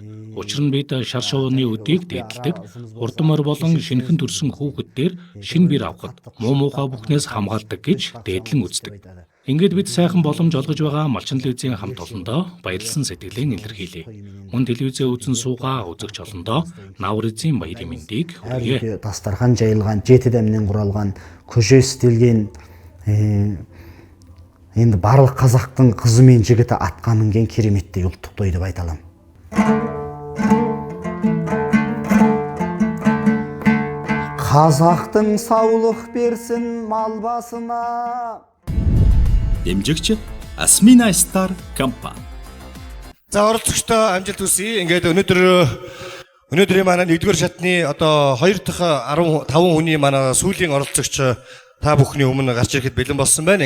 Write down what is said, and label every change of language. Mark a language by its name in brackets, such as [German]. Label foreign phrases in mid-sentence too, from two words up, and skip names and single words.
[Mongolian] Учир нь бид шар шувууны үдийг дээдэлдэг, урдмаар болон шинхэн төрсөн хүүхэд дээр шин бэр авахд муу муухай бүхнээс хамгаалдаг гэж дээдлэн үздэг. Ингээд бид сайхан боломж олгож байгаа Малчин телевизийн хамт олондоо баярлсан сэтгэлээ илэрхийлье. Мөн телевизээ үзэн суугаа үзэгч олондоо Наврузын баярын мэндийг хүргье. [Kazakh] Дастархан жайылған, жеті дәмнен құралған, көше істелген енді барлық қазақтың қызы мен жігіті атқа мінген кереметтей ұлттық той деп айта аламын. Қазақтың саулық берсін мал басына. [Mongolian] Дэмжигч Asmina Star компани. За оролцогчдоо амжилт хүсье. Ингээд өнөөдрийн манай 1-р шатны одоо 2 дахь 15 хүний манай сүүлийн оролцогч та бүхний өмнө гарч ирэхэд бэлэн болсон байна.